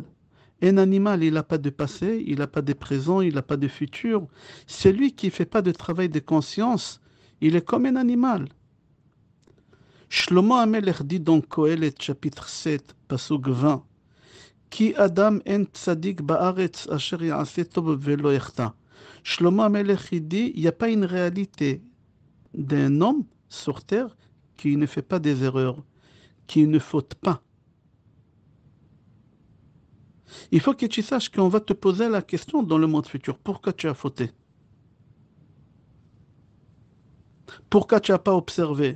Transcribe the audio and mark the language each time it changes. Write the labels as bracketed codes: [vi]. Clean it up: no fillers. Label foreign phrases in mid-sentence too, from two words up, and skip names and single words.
[fr] Un animal, il n'a pas de passé, il n'a pas de présent, il n'a pas de futur. Celui qui ne fait pas de travail de conscience, il est comme un animal. [he] Shlomo HaMelech [fr] dit dans Kohelet, chapitre 7, pasuk 20, [he] כי אדם אין צדיק בארץ אשר יעשה טוב ולא יחטא. [fr] Shlomo HaMelech dit, il n'y a pas une réalité d'un homme sur terre qui ne fait pas des erreurs, qui ne faute pas. Il faut que tu saches qu'on va te poser la question dans le monde futur. Pourquoi tu as fauté? Pourquoi tu n'as pas observé?